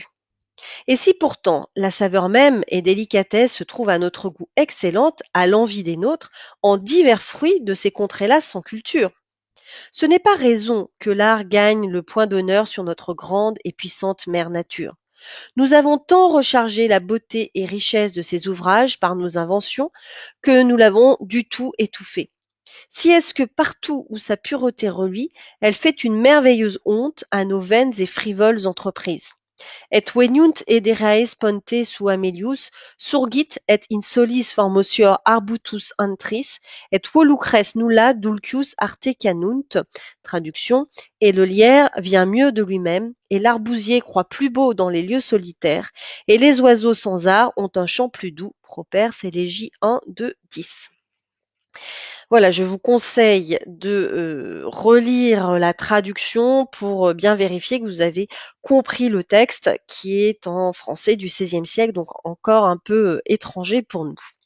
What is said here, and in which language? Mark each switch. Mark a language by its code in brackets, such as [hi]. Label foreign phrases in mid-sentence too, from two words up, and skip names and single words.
[fr] Et si pourtant la saveur même et délicatesse se trouve à notre goût excellente, à l'envi des nôtres, en divers fruits de ces contrées-là sans culture, ce n'est pas raison que l'art gagne le point d'honneur sur notre grande et puissante mère nature. Nous avons tant rechargé la beauté et richesse de ces ouvrages par nos inventions que nous l'avons du tout étouffée. Si est-ce que partout où sa pureté reluit, elle fait une merveilleuse honte à nos vaines et frivoles entreprises. [la] Et veniunt ederae ponte sua melius, surgit et in solis formosior arbutus antris, et volucres nulla dulcius arte canunt. [fr] Traduction. Et le lierre vient mieux de lui-même, et l'arbousier croît plus beau dans les lieux solitaires, et les oiseaux sans art ont un chant plus doux. Properce, Élégie 1, 2, 10. Voilà, je vous conseille de relire la traduction pour bien vérifier que vous avez compris le texte qui est en français du XVIe siècle, donc encore un peu étranger pour nous.